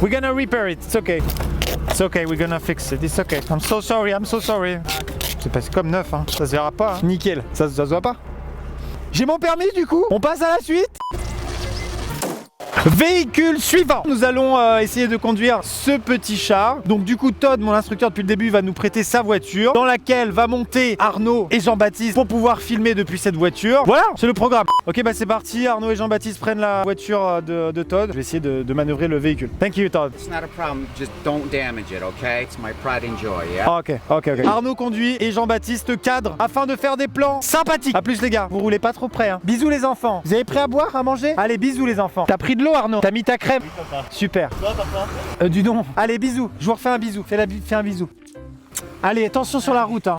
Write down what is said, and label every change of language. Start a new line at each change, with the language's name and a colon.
English: We're gonna repair it, it's okay. It's okay, we're gonna fix it, it's okay. I'm so sorry, I'm so sorry.
French: C'est passé comme neuf, hein. Ça se verra pas. Hein. Nickel, ça se voit pas. J'ai mon permis du coup. On passe à la suite. Véhicule suivant. Nous allons essayer de conduire ce petit char. Donc du coup Todd, mon instructeur depuis le début, va nous prêter sa voiture dans laquelle va monter Arnaud et Jean-Baptiste pour pouvoir filmer depuis cette voiture. Voilà, c'est le programme. Ok, bah c'est parti. Arnaud et Jean-Baptiste prennent la voiture de Todd. Je vais essayer de manœuvrer le véhicule.
English: Thank you Todd. It's not a problem. Just don't damage it, okay? It's my pride and joy, yeah? Ok.
French: Arnaud conduit et Jean-Baptiste cadre afin de faire des plans sympathiques. A plus les gars, vous roulez pas trop près hein. Bisous les enfants. Vous avez prêt à boire, à manger? Allez, bisous les enfants. T'as pris de l'eau Arnaud? T'as mis ta crème? Oui, papa. Super. Toi papa? Du nom. Allez, bisous. Je vous refais un bisou. Fais un bisou. Allez, attention sur la route hein.